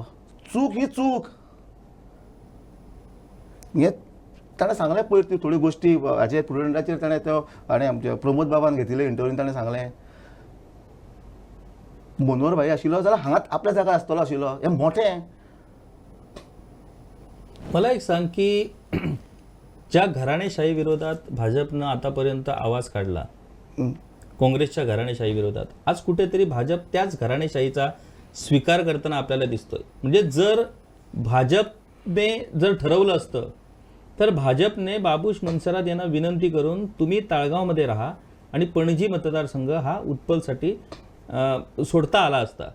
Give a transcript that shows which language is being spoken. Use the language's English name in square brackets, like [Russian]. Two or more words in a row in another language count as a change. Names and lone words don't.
[Marathi] चूक ही चूक. [Konkani] हें ताणें सांगलें पयर ती थोड्यो गोश्टी हाचे प्रुडंटाचेर ताणें तो आनी आमच्या प्रमोद बाबान घेतिल्ले इंटरव्यून ताणें सांगलें मनोहरभाई आशिल्लो जाल्यार हांगाच आपल्या जाग्यार आसतलो आशिल्लो. हें मोठें. [Marathi] मला एक सांग की ज्या घराणेशाही विरोधात भाजपनं आतापर्यंत आवाज काढला, काँग्रेसच्या घराणेशाही विरोधात, आज कुठेतरी भाजप त्याच घराणेशाहीचा स्वीकार करताना आपल्याला दिसतोय. म्हणजे जर भाजपने जर ठरवलं असतं तर भाजपने बाबूश मनसरात यांना विनंती करून तुम्ही ताळगावमध्ये राहा आणि पणजी मतदारसंघ हा उत्पलसाठी सोडता आला असता.